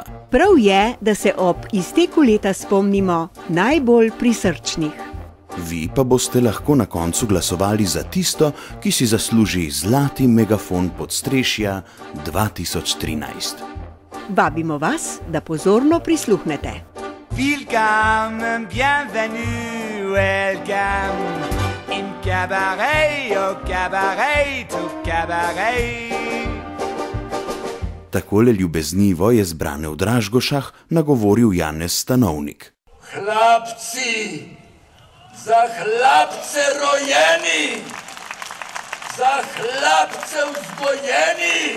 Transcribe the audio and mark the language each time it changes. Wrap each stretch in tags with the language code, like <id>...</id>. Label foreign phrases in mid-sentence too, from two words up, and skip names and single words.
<sl>Prav je, da se ob izteku leta spomnimo najbolj prisrčnih. Vi pa boste lahko na koncu glasovali za tisto, ki si zasluži zlati megafon podstrešja 2013. Vabimo vas, da pozorno prisluhnete.</sl> <en>Welcome, bienvenue, welcome.</en> <fr>In cabaret, au cabaret, au cabaret.</fr> <sl>Takole ljubeznivo je zbrane v Dražgošah nagovoril Janez Stanovnik. Hlapci, za hlapce rojeni, za hlapce vzgojeni.</sl>